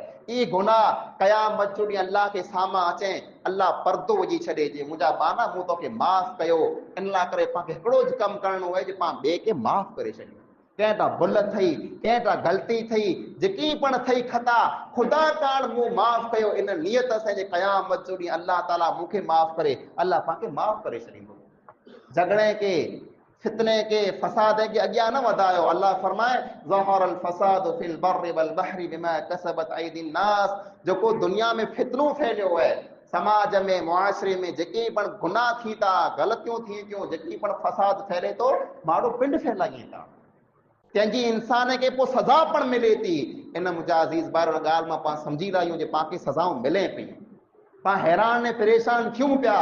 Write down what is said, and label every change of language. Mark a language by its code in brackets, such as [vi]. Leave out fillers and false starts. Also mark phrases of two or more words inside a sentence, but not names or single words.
[sd] ई गुनाह क़यामत जो ॾींहुं अल्लाह के साम्हूं अचे, अल्लाह पर्दो विझी छॾे जे मुंहिंजा बाना मूं तोखे माफ़ कयो। इन लाइ करे पांखे हिकिड़ो ज कमु करणो आहे, जे पाण ॿिए खे माफ़ करे छॾियूं। कंहिंटा भुल थई, कंहिंटा ग़लती थई, जेकी पण थई खता, ख़ुदा कान मूं माफ़ कयो, इन नियत सां जे क़यामत जो ॾींहुं अल्लाह ताला मूंखे माफ़ करे, अल्लाह पांखे माफ़ करे छॾींदो। झगड़े के, फितने के, फसाद के अॻियां न वधायो। [ar] अल्लाह फरमाए ظهر الفساد في البر والبحر بما كسبت أيدي الناس. [sd] जेको दुनिया में फितनो फैलियो है, समाज में, मुआशरे में जेके पण गुनाह थी था, ग़लतियूं थी थियूं, जेकी पण फसाद फैले थो, माण्हू पिंड फैलाइनि था, तंहिंजी इंसान खे पोइ सज़ा पण मिले थी। इन मुंहिंजा अज़ीज़ भाइर ॻाल्हि मां पाण सम्झी रहिया आहियूं जे पाण सज़ाऊं मिले पई, पाण हैरान ऐं परेशान थियूं पिया।